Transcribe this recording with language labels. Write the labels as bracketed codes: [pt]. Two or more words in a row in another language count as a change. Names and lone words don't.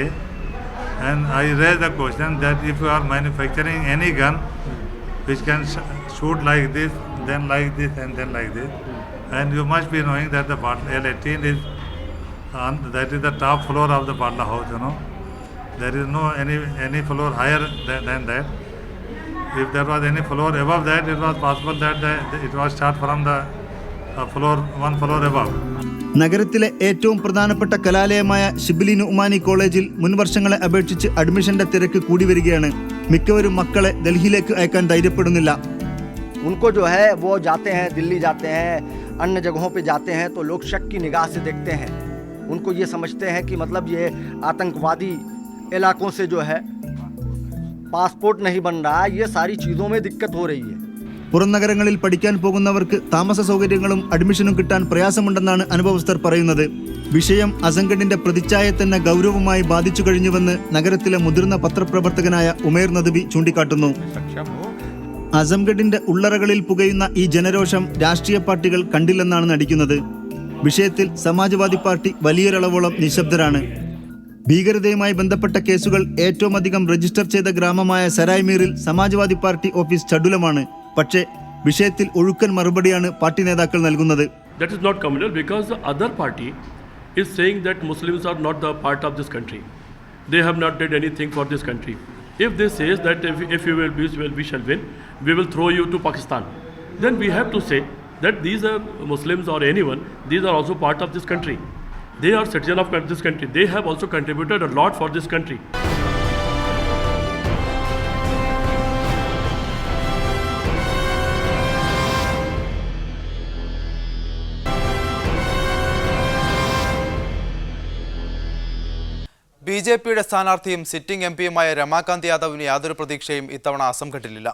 [en] And I raised the question that if you are manufacturing any gun which can shoot like this, then like this, and then like this, and you must be knowing that the L18 is that is the top floor of the Badla House. There is no any floor higher than that. If there was any floor above that, it was possible that it was shot from the one floor above. [ml] നഗരത്തിലെ ഏറ്റവും പ്രധാനപ്പെട്ട കലാലയമായ ഷിബ്ലി നുഅ്മാനി കോളേജിൽ മുൻവർഷങ്ങളെ അപേക്ഷിച്ച് അഡ്മിഷന്റെ തിരക്ക് കൂടി വരികയാണ്. മിക്കവരും മക്കളെ ഡൽഹിയിലേക്ക് അയക്കാൻ ധൈര്യപ്പെടുന്നില്ല. [hi] उनको जो है वो जाते हैं, दिल्ली जाते हैं, अन्य जगहों पे जाते हैं, तो लोग शक की निगाह से देखते हैं. उनको ये समझते हैं कि मतलब ये आतंकवादी इलाकों से जो है पासपोर्ट नहीं बन रहा. ये सारी चीज़ों में दिक्कत हो रही है. [ml] പുറം നഗരങ്ങളിൽ പഠിക്കാൻ പോകുന്നവർക്ക് താമസ സൗകര്യങ്ങളും അഡ്മിഷനും കിട്ടാൻ പ്രയാസമുണ്ടെന്നാണ് അനുഭവസ്ഥർ പറയുന്നത്. വിഷയം അസംഗഡിന്റെ പ്രതിച്ഛായയെ തന്നെ ഗൗരവമായി ബാധിച്ചു കഴിഞ്ഞുവെന്ന് നഗരത്തിലെ മുതിർന്ന പത്രപ്രവർത്തകനായ ഉമേർ നദ്വി ചൂണ്ടിക്കാട്ടുന്നു. അസംഗഡിന്റെ ഉള്ളറകളിൽ പുകയുന്ന ഈ ജനരോഷം രാഷ്ട്രീയ പാർട്ടികൾ കണ്ടില്ലെന്നാണ് നടിക്കുന്നത്. വിഷയത്തിൽ സമാജ്വാദി പാർട്ടി വലിയൊരളവോളം നിശബ്ദരാണ്. ഭീകരതയുമായി ബന്ധപ്പെട്ട കേസുകൾ ഏറ്റവും അധികം രജിസ്റ്റർ ചെയ്ത ഗ്രാമമായ സരായ്മീറിൽ സമാജ്വാദി പാർട്ടി ഓഫീസ് ചടുലമാണ്. പക്ഷേ വിഷയത്തിൽ ഒഴുക്കൻ മറുപടിയാണ് പാർട്ടി നേതാക്കൾ നൽകുന്നത്. [en] That is not communal because the other party is saying that Muslims are not the part of this country. They have not did anything for this country. If they says that if you will be, we shall win, we will throw you to Pakistan. Then we have to say that these are Muslims or anyone, these are also part of this country. They are citizens of this country. They have also contributed a lot for this country. [ml] ബിജെപിയുടെ സ്ഥാനാർത്ഥിയും സിറ്റിംഗ് എംപിയുമായ രമാകാന്ത് യാദവിന് യാതൊരു പ്രതീക്ഷയും ഇത്തവണ അസംഘട്ടിലില്ല.